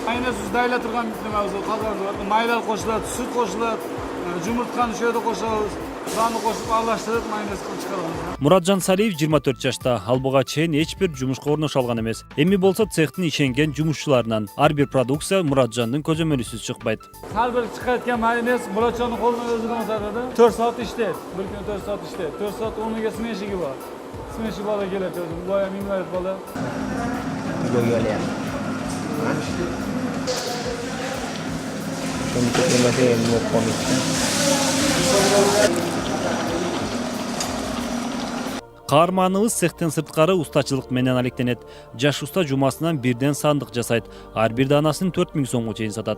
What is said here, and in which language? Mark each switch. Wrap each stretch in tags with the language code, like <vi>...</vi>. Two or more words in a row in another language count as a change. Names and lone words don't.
<ky>Майонез дайыла турган майлар кошулат, сүт кошулат, жумуртканы шөйдө кошобуз. Баны кошуп аралаштырып майонез кылып чыгарабыз. Муратжан Салиев 24 жашта. Ал буга чейин эч бир жумушка орнош алган эмес. Эми болсо цехтин ишенген жумушчуларынан ар бир продукция Муратжандын көзөмөлүсүз чыкпайт.</ky> <uz>Har bir chiqayotgan mayonez Murodjonning qo'lidan o'zidan o'tadi. 4 soat ishlaydi. Bir kun 4 soat ishlaydi. 4 soat o'rniga smeshigi bor. Smeshi bola keladi o'zi. Bu ham invalid bola.</uz> <ky>Каарманыбыз цехтен сырткары устачылык менен алектенет. Жаш уста жумасынан бирден сандык жасайт. Ар бир даанасын 4000 сомго чейин сатат.</ky>